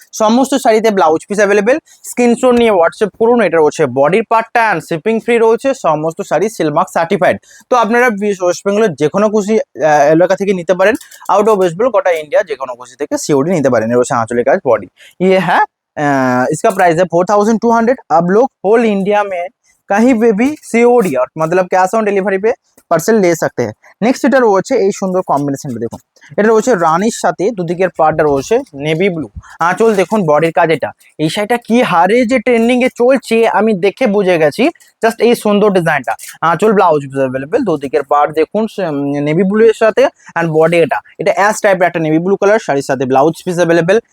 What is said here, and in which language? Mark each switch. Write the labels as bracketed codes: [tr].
[bn] সমস্ত শাড়িতে blouse piece available, screenshot নিয়ে হোয়াটসঅ্যাপ করুন। এটা হচ্ছে বডির পার্টটা অ্যান্ড শিপিং ফ্রি রয়েছে, সমস্ত শাড়ি সিলমার্ক সার্টিফাইড। তো আপনারা ওয়েস্ট বেঙ্গলের যে কোনো খুশি এলাকা থেকে নিতে পারেন, আউট অফ ওয়েস্ট বেঙ্গল গোটা इंडिया যে কোনো খুশি থেকে সিওডি নিতে পারেন। এর হচ্ছে আঁচলের কাজ, বডি [hi] ये है। इसका प्राइस है 4200। अब लोग होल इंडिया में कहीं पे भी सीओडी और मतलब कैश ऑन डिलीवरी पे পার্সেল ले सकते हैं। [bn] নেক্সট এটা রয়েছে এই সুন্দর কম্বিনেশনটা দেখুন, এটা রয়েছে রানীর সাথে দুদিকের পাড়টা রয়েছে নেভি ব্লু, আঁচল দেখুন বডির কাজ এটা। এই শাড়িটা কি হারে যে ট্রেন্ডিং এ চলছে আমি দেখে বুঝে গেছি, জাস্ট এই সুন্দর ডিজাইনটা। আঁচল ব্লাউজ अवेलेबल, দুদিকের পাড় দেখুন নেভি ব্লু এর সাথে, এন্ড বডি এটা অ্যাশ টাইপের একটা নেভি ব্লু কালার, শাড়ির সাথে ব্লাউজ পিস अवेलेबल।